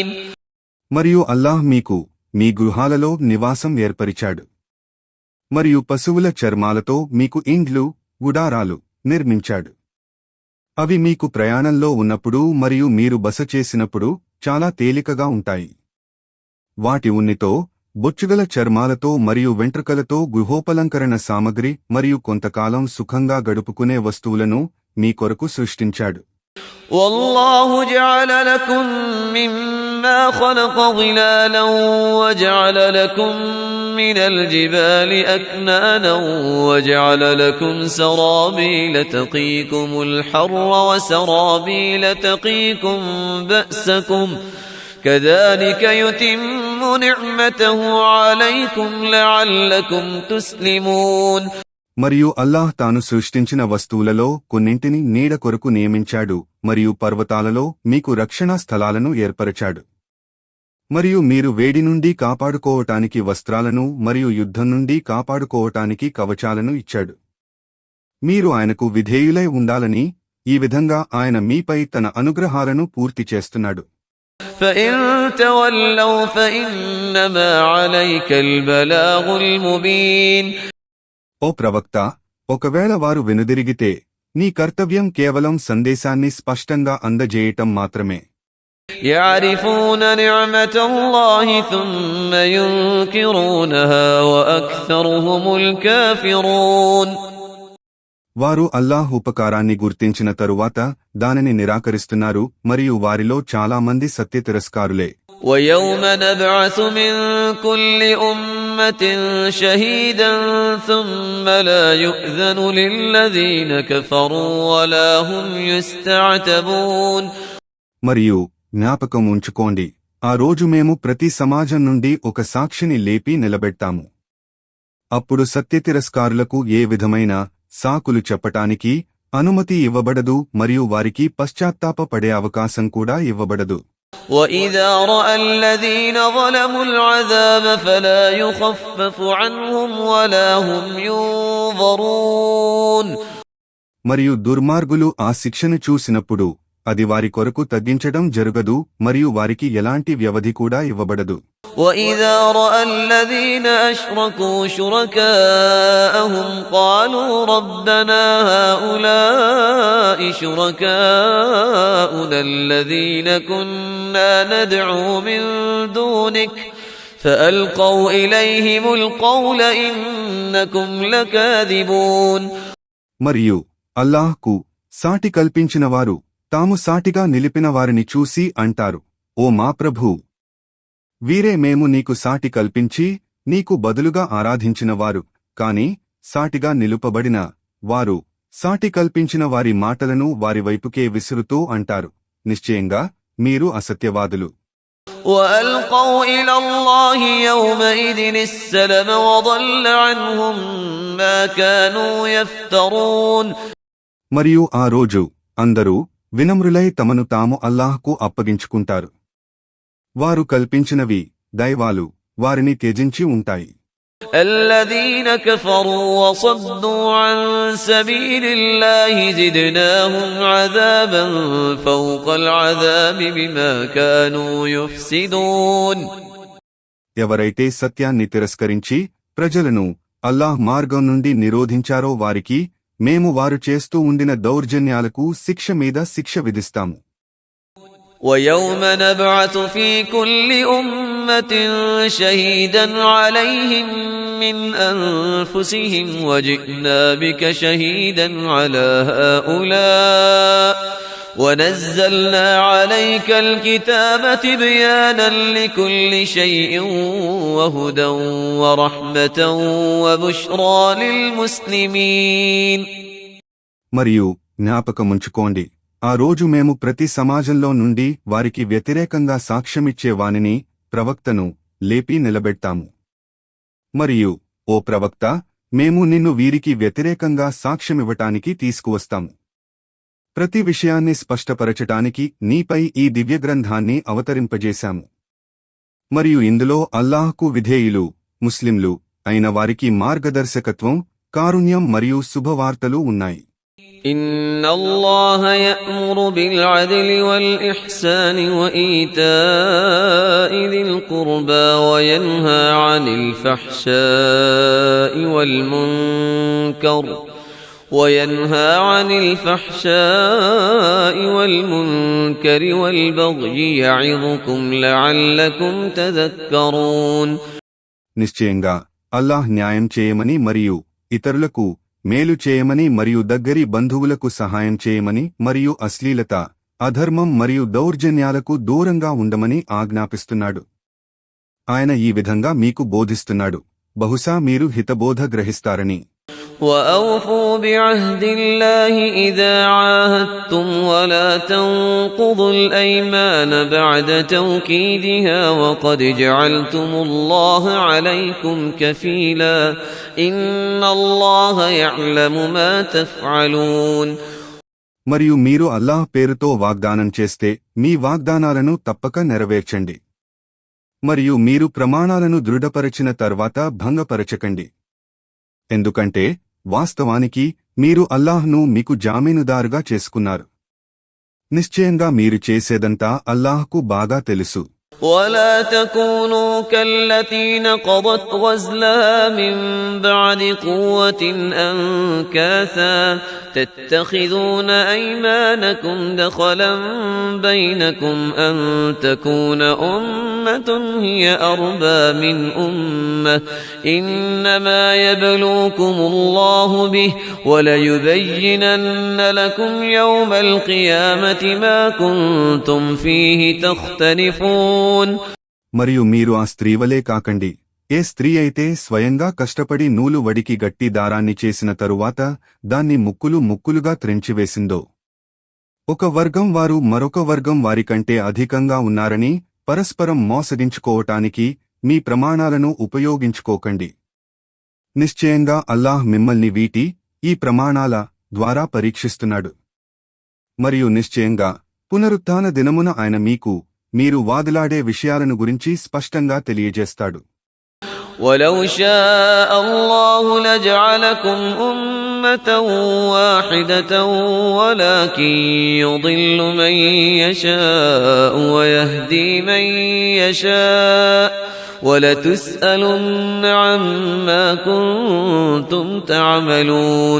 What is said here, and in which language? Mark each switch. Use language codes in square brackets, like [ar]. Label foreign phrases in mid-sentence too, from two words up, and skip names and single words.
[te] మరియు అల్లాహ్ మీకు మీ గృహాలలో నివాసం ఏర్పరిచాడు. మరియు పశువుల చర్మాలతో మీకు ఇండ్లు, గుడారాలు నిర్మించాడు. అవి మీకు ప్రయాణంలో ఉన్నప్పుడు మరియు మీరు బస చేసినప్పుడు చాలా తేలికగా ఉంటాయి. వాటి ఉన్నితో, బొచ్చుగల చర్మాలతో మరియు వెంట్రుకలతో గృహోపలంకరణ సామగ్రి మరియు కొంతకాలం సుఖంగా గడుపుకునే వస్తువులను మీ కొరకు సృష్టించాడు. [ar] والله جعل لكم مما خلق ظلالا وجعل لكم من الجبال أكنانا وجعل لكم سرابيل تقيكم الحر وسرابيل تقيكم بأسكم كذلك يتم نعمته عليكم لعلكم تسلمون. [te] మరియు అల్లాహ్ తాను సృష్టించిన వస్తువులలో కొన్నింటిని నీడ కొరకు నియమించాడు మరియు పర్వతాలలో మీకు రక్షణా స్థలాలను ఏర్పరచాడు. మరియు మీరు వేడి నుండి కాపాడుకోవటానికి వస్త్రాలను మరియు యుద్ధం నుండి కాపాడుకోవటానికి కవచాలను ఇచ్చాడు. మీరు ఆయనకు విధేయులై ఉండాలని, ఈ విధంగా ఆయన మీపై తన అనుగ్రహాలను పూర్తి చేస్తున్నాడు. [ar] فإن تولوا فإنما عليك البلاغ المبين. [te] ఓ ప్రవక్త, ఒకవేళ వారు వెనుదిరిగితే నీ కర్తవ్యం కేవలం సందేశాన్ని స్పష్టంగా అందజేయటం మాత్రమే. [ar] يعرفون نعمة الله ثم ينكرونها وأكثرهم الكافرون. [te] వారు అల్లాహ్ ఉపకారాన్ని గుర్తించిన తరువాత దానిని నిరాకరిస్తున్నారు మరియు వారిలో చాలా మంది సత్యతిరస్కారులే. [ar] ويوم نبعث من كل أمة شهيدا ثم لا يؤذن للذين كفروا ولا هم يستعتبون. [te] మరియు జ్ఞాపకం ఉంచుకోండి, ఆ రోజు మేము ప్రతి సమాజం నుండి ఒక సాక్షిని లేపి నిలబెట్టాము. అప్పుడు సత్యతిరస్కారులకు ఏ విధమైన సాకులు చెప్పటానికి అనుమతి ఇవ్వబడదు మరియు వారికి పశ్చాత్తాపపడే అవకాశం కూడా ఇవ్వబడదు. [ar] وَإِذَا رَأَى الَّذِينَ ظَلَمُوا الْعَذَابَ فَلَا يُخَفَّفُ عَنْهُمْ وَلَا هُمْ يُنظَرُونَ. [te] మరియు దుర్మార్గులు ఆ శిక్షను చూసినప్పుడు అది వారి కొరకు తగ్గించడం జరగదు మరియు వారికి ఎలాంటి వ్యవధి కూడా ఇవ్వబడదు. [ar] وَإِذَا رَأَى الَّذِينَ أَشْرَكُوا شُرَكَاءَهُمْ قَالُوا رَبَّنَا هَؤُلَاءِ شُرَكَاؤُنَا الَّذِينَ كُنَّا نَدْعُو مِن دُونِكَ فَأَلْقَوْا إِلَيْهِمُ الْقَوْلَ إِنَّكُمْ لَكَاذِبُونَ. [te] మరియు అల్లాహ్కు సాటి కల్పించినవారు తాము సాటిగా నిలిపిన వారిని చూసి అంటారు, ఓ మా ప్రభూ, వీరే మేము నీకు సాటి కల్పించి నీకు బదులుగా ఆరాధించినవారు, కాని సాటిగా నిలుపబడిన వారు సాటి కల్పించిన వారి మాటలను వారి వైపుకే విసురుతూ అంటారు, నిశ్చయంగా మీరు అసత్యవాదులు. [ar] وَأَلْقَوْا إِلَى اللَّهِ يَوْمَئِذٍ السَّلَمَ وَضَلَّ عَنْهُمْ مَا كَانُوا يَفْتَرُونَ. [te] మరియు ఆ రోజు అందరూ వినమ్రులై తమను తాము అల్లాహ్కు అప్పగించుకుంటారు. వారు కల్పించినవి దైవాలు వారిని త్యజించి ఉంటాయి. [ar] الذين كفروا وصدوا عن سبيل الله زدناهم عذابا فوق العذاب بما كانوا يفسدون. [te] ఎవరైతే సత్యాన్ని తిరస్కరించి ప్రజలను అల్లాహ్ మార్గం నుండి నిరోధించారో వారికి మేము వారు చేస్తూ ఉండిన దౌర్జన్యాలకు శిక్ష మీద శిక్ష విధిస్తాము. [ar] وَيَوْمَ نَبْعَثُ فِي كُلِّ أُمَّةٍ شَهِيدًا عَلَيْهِمْ مِنْ أَنفُسِهِمْ وَجِئْنَا بِكَ شَهِيدًا عَلَى هَؤُلَاءِ وَنَزَّلْنَا عَلَيْكَ الْكِتَابَ تِبْيَانًا لِكُلِّ شَيْءٍ وَهُدًى وَرَحْمَةً وَبُشْرَى لِلْمُسْلِمِينَ. [te] మరియు జ్ఞాపకముంచుకోండి, ఆ రోజు మేము ప్రతి సమాజంలో నుండి వారికి వ్యతిరేకంగా సాక్ష్యమిచ్చే వానిని ప్రవక్తను లేపి నిలబెట్టాము. మరియు ఓ ప్రవక్త, మేము నిన్ను వీరికి వ్యతిరేకంగా సాక్ష్యమివ్వటానికి తీసుకువస్తాము. ప్రతి విషయాన్ని స్పష్టపరచటానికి నీపై ఈ దివ్యగ్రంథాన్ని అవతరింపజేశాము. మరియు ఇందులో అల్లాహ్కు విధేయులు ముస్లింలు అయిన వారికి మార్గదర్శకత్వం, కారుణ్యం మరియు శుభవార్తలు ఉన్నాయి. [ar] إن الله يأمر بالعدل والإحسان وإيتاء ذي القربى وينهى عن الفحشاء والمنكر والبغي يعظكم لعلكم تذكرون. [te] నిశ్చయంగా అల్లాహ్ న్యాయం చేయమని మరియు ఇతరులకు మేలు చేయమని మరియు దగ్గరి బంధువులకు సహాయం చేయమని మరియు అశ్లీలత, అధర్మం మరియు దౌర్జన్యాలకు దూరంగా ఉండమని ఆజ్ఞాపిస్తున్నాడు. ఆయన ఈ విధంగా మీకు బోధిస్తున్నాడు, బహుశా మీరు హితబోధ గ్రహిస్తారని. [ar] وَأَوْفُوا بِعَهْدِ اللَّهِ إِذَا عَاهَدتُّمْ وَلَا تَنقُضُوا الْأَيْمَانَ بَعْدَ تَوْكِيدِهَا وَقَدْ جَعَلْتُمُ اللَّهَ عَلَيْكُمْ كَفِيلًا إِنَّ اللَّهَ يَعْلَمُ مَا تَفْعَلُونَ. [te] మరియు మీరు అల్లాహ్ పేరుతో వాగ్దానం చేస్తే మీ వాగ్దానాలను తప్పక నెరవేర్చండి. మరియు మీరు ప్రమాణాలను దృఢపరచిన తర్వాత భంగపరచకండి. ఎందుకంటే వాస్తవానికి మీరు అల్లాహ్ను మీకు జామీనుదారుగా చేసుకున్నారు. నిశ్చయంగా మీరు చేసేదంతా అల్లాహ్కు బాగా తెలుసు. [ar] ولا تكونوا كالتي نقضت غزلها من بعد قوة أنكاثا تتخذون أيمانكم دخلا بينكم أن تكون أمة هي أربى من أمة إنما يبلوكم الله به وليبينن لكم يوم القيامة ما كنتم فيه تختلفون. [te] మరియు మీరు ఆ స్త్రీవలే కాకండి. ఏ స్త్రీ అయితే స్వయంగా కష్టపడి నూలు వడికి గట్టి దారాన్ని చేసిన తరువాత దాన్ని ముక్కులుగా త్రెంచివేసిందో, ఒక వర్గం వారు మరొక వర్గం వారికంటే అధికంగా ఉన్నారని పరస్పరం మోసగించుకోవటానికి మీ ప్రమాణాలను ఉపయోగించుకోకండి. నిశ్చయంగా అల్లాహ్ మిమ్మల్ని ఈ ప్రమాణాల ద్వారా పరీక్షిస్తున్నాడు. మరియు నిశ్చయంగా పునరుత్థాన దినమున ఆయన మీరు వాదులాడే విషయాలను గురించి స్పష్టంగా తెలియజేస్తాడు. [ar] وَلَوْ شَاءَ اللَّهُ لَجَعَلَكُمْ أُمَّةً وَاحِدَةً وَلَكِنْ يُضِلُّ مَن يَشَاءُ وَيَهْدِي مَن يَشَاءُ وَلَتُسْأَلُنَّ عَمَّا كُنتُمْ تَعْمَلُونَ.